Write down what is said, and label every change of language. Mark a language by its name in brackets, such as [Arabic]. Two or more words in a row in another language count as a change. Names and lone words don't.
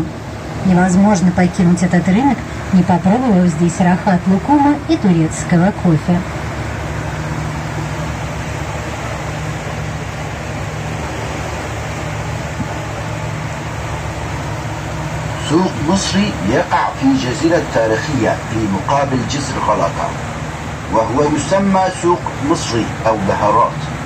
[Russian] Невозможно покинуть этот рынок, не попробовав здесь рахат лукума и турецкого кофе. [Arabic] سوق مصري يقع في جزيرة تاريخية في مقابل جسر غلطة، وهو يسمى سوق مصري أو بهارات،